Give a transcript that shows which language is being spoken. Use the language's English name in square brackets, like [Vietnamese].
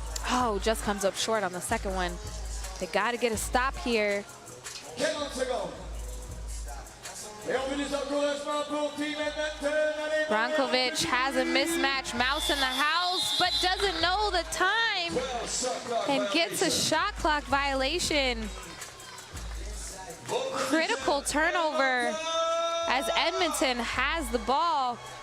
[English] Oh, just comes up short on the second one. They got to get a stop here. [French] 40 secondes. Et on veut des encouragements pour Team Edmonton. Allez, [English] Brankovic has a mismatch. Mouse in the house, but doesn't know the time and gets a shot clock violation. Critical turnover as Edmonton has the ball.